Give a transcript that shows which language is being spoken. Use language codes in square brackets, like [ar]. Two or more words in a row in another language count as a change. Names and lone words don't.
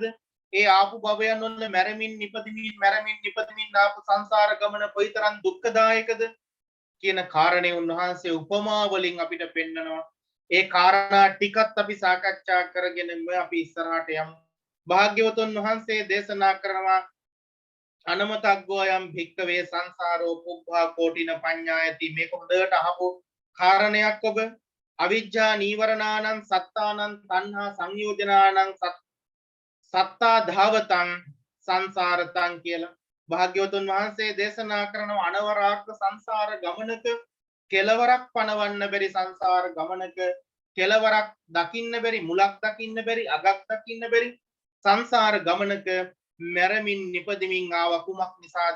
[si] ඒ ආපු භවයන් වල මැරෙමින් නිපදමින් ආපු සංසාර ගමන කොයිතරම් දුක්ඛදායකද කියන කාරණේ උන්වහන්සේ උපමා වලින් අපිට පෙන්නනවා. ඒ කාරණා ටිකත් අපි සාකච්ඡා කරගෙන අපි ඉස්සරහට යමු. භාග්‍යවතුන් වහන්සේ දේශනා කරනවා [pi] අනමතග්ගෝ යම් භික්කවේ සංසාරෝ පුබ්බා කෝටින පඤ්ඤායති. [si] මේක හොඳට අහපු කාරණයක් ඔබ. [pi] අවිජ්ජා නීවරණානං සත්තානං තණ්හා සංයෝජනානං සත්තා ධාවතං සංසාරතං [si] කියලා භාග්‍යවතුන් වහන්සේ දේශනා කරන අනවරාග්ග සංසාර ගමනක කෙලවරක් පනවන්න බැරි සංසාර ගමනක කෙලවරක් දකින්න බැරි මුලක් දකින්න බැරි අගක් දකින්න බැරි සංසාර ගමනක මැරමින් නිපදමින් ආව කුමක් නිසාද?